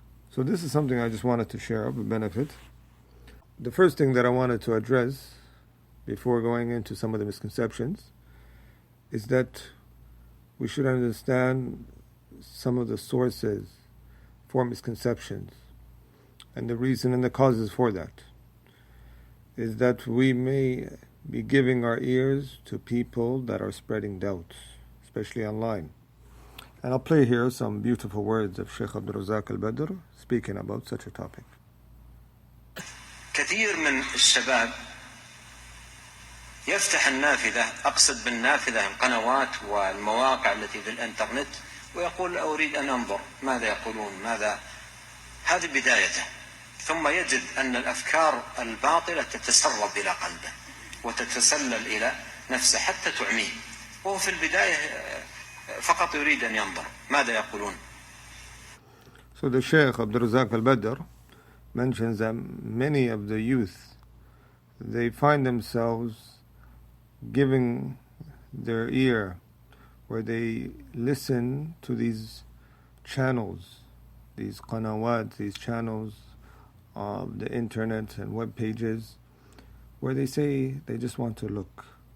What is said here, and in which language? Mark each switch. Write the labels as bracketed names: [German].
[English] So this is something I just wanted to share of a benefit. The first thing that I wanted to address before going into some of the misconceptions is that we should understand some of the sources for misconceptions, and the reason and the causes for that is that we may be giving our ears to people that are spreading doubts, especially online. And I'll play here some beautiful words of Sheikh Abdul al-Badr speaking about such a topic. [Arabic] كثير من الشباب يفتح النافذة، أقصد بالنافذة القنوات والمواقع التي في الإنترنت، ويقول أريد أن أنظر ماذا يقولون، ماذا. هذه بدايته، ثم يجد أن الأفكار الباطلة تتسرب إلى قلبه وتتسلل إلى نفسه حتى تعميه، وهو في البداية فقط يريد أن ينظر ماذا يقولون. [English] So the Sheikh Abdul al-Badr mentions that many of the youth, they find themselves giving their ear, where they listen to these channels, these qanawat, these channels of the internet and web pages, where they say they just want to look.